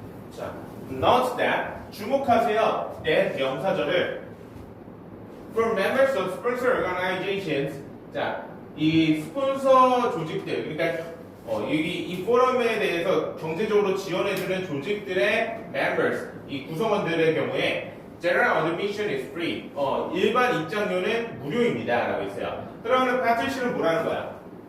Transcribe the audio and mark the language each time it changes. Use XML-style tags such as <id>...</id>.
<ko>자,</ko> <en>note that</en> <ko>주목하세요.</ko> <en>that</en> <ko>명사절을</ko> <en>for members of sponsor organizations.</en> <ko>자, 이 스폰서 조직들, 그러니까 여기 이 포럼에 대해서 경제적으로 지원해주는 조직들의 members, 이 구성원들의 경우에</ko> <en>general admission is free.</en> <ko>일반 입장료는 무료입니다라고 있어요. 그러면 패틀씨는 뭐라는 거야?</ko>